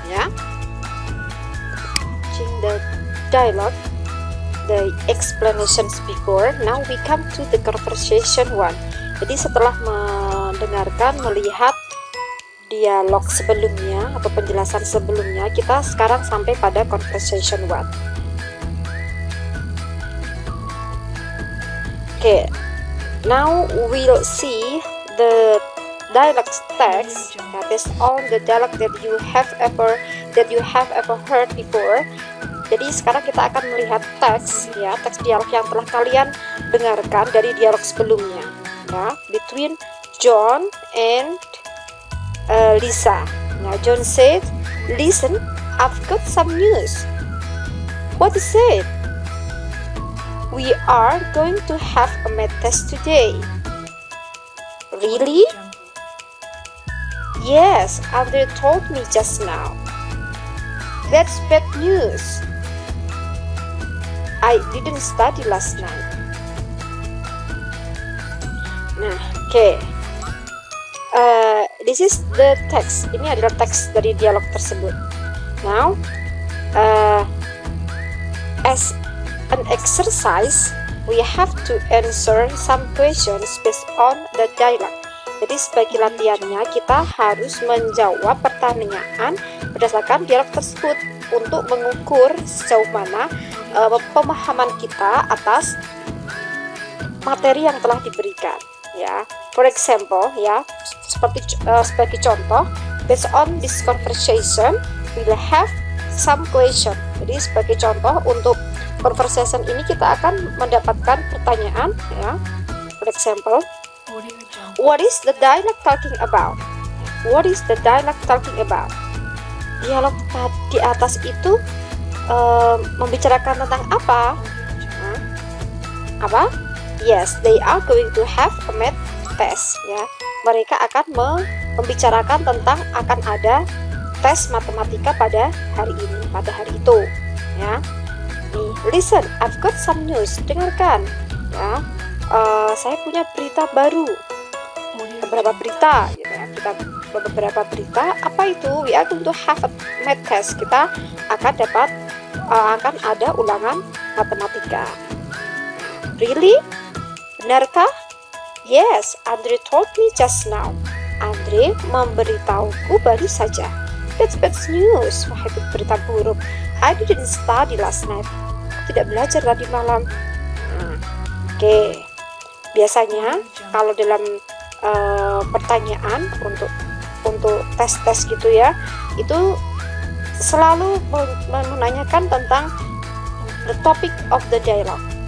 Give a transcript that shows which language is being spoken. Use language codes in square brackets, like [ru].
[en] Yeah, watching the dialogue, the explanations before. Now we come to the conversation 1. [id] Jadi setelah mendengarkan, melihat dialog sebelumnya atau penjelasan sebelumnya, kita sekarang sampai pada conversation 1. [en] Okay, now we'll see the dialogue text based on the dialogue that you have ever heard before. [id] Jadi sekarang kita akan melihat teks, ya, teks dialog yang telah kalian dengarkan dari dialog sebelumnya, ya, [en] between John and Lisa. Now John said, "Listen, I've got some news." What is it? We are going to have a math test today. Really? Yes, Andre told me just now. That's bad news. I didn't study last night. Nah, okay. This is the text. [id] Ini adalah teks dari dialog tersebut. [en] Now, as an exercise, we have to answer some questions based on the dialogue. [id] Jadi sebagai latihannya kita harus menjawab pertanyaan berdasarkan dialog tersebut untuk mengukur sejauh mana pemahaman kita atas materi yang telah diberikan. [en] Ya, for example, ya, [id] sebagai contoh, [en] based on this conversation, we will have some question. [id] Jadi sebagai contoh untuk conversation ini kita akan mendapatkan pertanyaan, ya. [en] For example, what is the dialogue talking about? What is the dialogue talking about? [id] Dialog di atas itu membicarakan tentang apa? Apa? [en] Yes, they are going to have a math test. [id] Ya, mereka akan membicarakan tentang akan ada tes matematika pada hari ini, pada hari itu. [en] Ya, nih, listen, I've got some news. [id] Dengarkan. Ya, saya punya berita baru. Beberapa berita, gitu ya. Kita beberapa berita. Apa itu? [en] We are going to have a math test. [id] Kita akan akan ada ulangan matematika. [en] Really? [id] Benarkah? [en] Yes, Andre told me just now. [id] Andre memberitahuku baru saja. [en] That's bad news. [id] Wah, itu berita buruk. [en] I didn't study last night. [id] Aku tidak belajar tadi malam. Oke. Biasanya kalau dalam pertanyaan untuk tes-tes gitu ya, itu selalu menanyakan tentang [en] the topic of the dialogue.